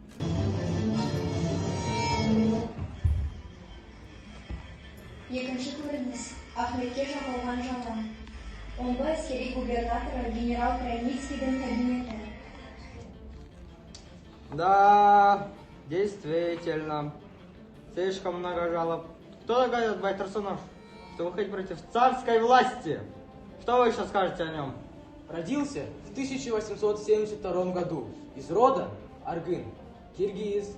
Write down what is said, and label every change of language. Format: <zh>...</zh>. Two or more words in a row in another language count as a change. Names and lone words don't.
<kk>Екінші көрініс Ахметке жағылған жала. Омбы әскери губернаторы генерал Крайницкийдің кабинеті.</kk> <ru>Да, действительно. Слишком много жалоб. Кто догадывает, Байтурсынов, что выходит против царской власти? Что вы еще скажете о нем? Родился в 1872 году из рода Аргын, киргиз.</ru>